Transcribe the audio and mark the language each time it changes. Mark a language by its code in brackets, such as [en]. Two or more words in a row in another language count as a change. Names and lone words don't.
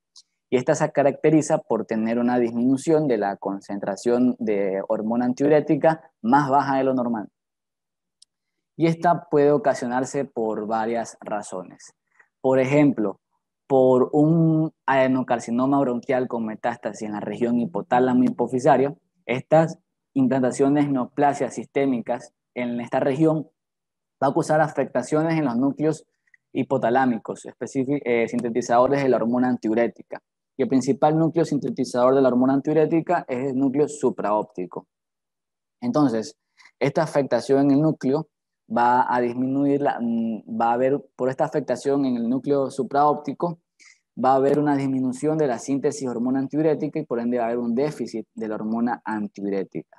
[es] Y esta se caracteriza por tener una disminución de la concentración de hormona antidiurética más baja de lo normal. Y esta puede ocasionarse por varias razones. Por ejemplo, por un adenocarcinoma bronquial con metástasis en la región hipotálamo hipofisario. Estas implantaciones neoplasias sistémicas en esta región va a causar afectaciones en los núcleos hipotalámicos, sintetizadores de la hormona antidiurética. Y el principal núcleo sintetizador de la hormona antidiurética es el núcleo supraóptico. Entonces, esta afectación en el núcleo va a disminuir, va a haber, por esta afectación en el núcleo supraóptico, va a haber una disminución de la síntesis de hormona antidiurética y por ende va a haber un déficit de la hormona antidiurética.